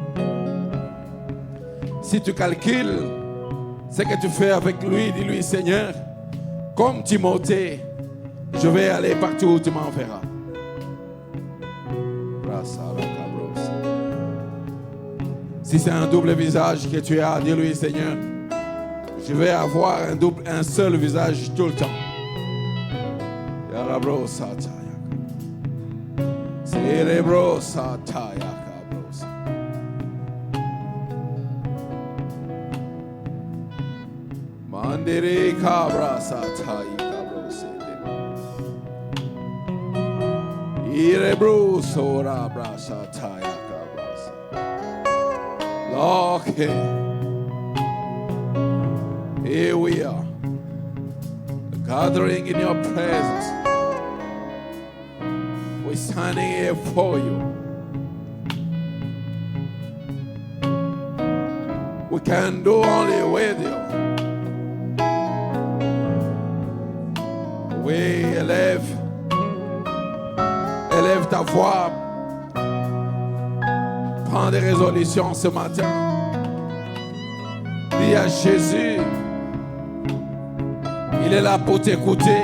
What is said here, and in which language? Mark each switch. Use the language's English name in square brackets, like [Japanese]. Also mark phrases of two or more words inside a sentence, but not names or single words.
[French] Si tu calcules ce que tu fais avec lui, dis-lui, Seigneur, comme Timothée, je vais aller partout où tu m'enverras. Si c'est un double visage que tu as, dis-lui, Seigneur, je vais avoir un seul visage tout le temps. Mandere cabra satai cabros. Irebro sora brasa taya cabras. [English] Okay. Here we are, gathering in your presence. We're standing here for you. We can do only with you. [French] Oui, élève ta voix. Prends des résolutions ce matin. Dis à Jésus, il est là pour t'écouter.